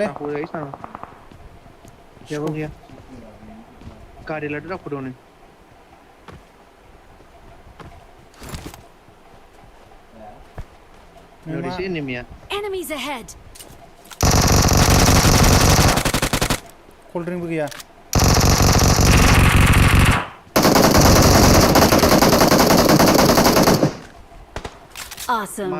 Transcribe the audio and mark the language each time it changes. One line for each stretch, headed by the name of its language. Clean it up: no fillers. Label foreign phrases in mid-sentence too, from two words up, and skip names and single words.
Bodo: दाखौ जायो सानो जेबो गैया गारि लादो दाखौ दं नै नोरिसै एनिमिया
English: Enemies ahead!
Bodo: कल्ड ड्रिंकबो गैया
English: Awesome.